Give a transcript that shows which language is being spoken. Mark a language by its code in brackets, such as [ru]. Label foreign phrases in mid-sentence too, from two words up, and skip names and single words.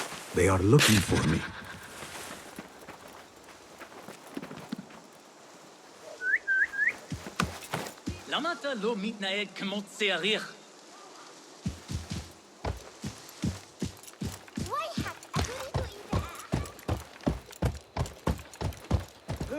[en] They are looking for me. [he] למה אתה לא מתנהג כמו צריך? [ar] ويحك أتريد إيذاء